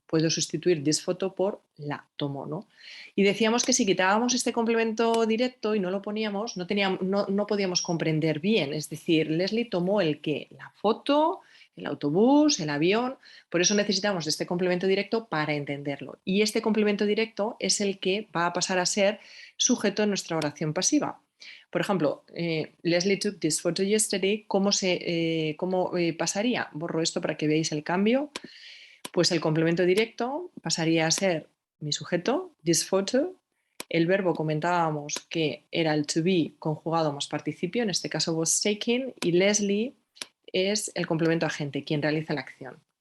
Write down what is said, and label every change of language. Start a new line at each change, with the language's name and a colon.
Spanish: Puedo sustituir
English: this photo
Spanish: por la tomó, ¿no? Y decíamos que si quitábamos este complemento directo y no lo poníamos, no podíamos comprender bien. Es decir, Leslie tomó el qué, la foto, el autobús, el avión. Por eso necesitamos de este complemento directo para entenderlo. Y este complemento directo es el que va a pasar a ser sujeto en nuestra oración pasiva. Por ejemplo,
English: Leslie took this photo yesterday.
Spanish: ¿Cómo pasaría? Borro esto para que veáis el cambio. Pues el complemento directo pasaría a ser mi sujeto,
English: this photo.
Spanish: El verbo comentábamos que era el to be conjugado más participio, en este caso
English: was taken,
Spanish: y Leslie es el complemento agente, quien realiza la acción.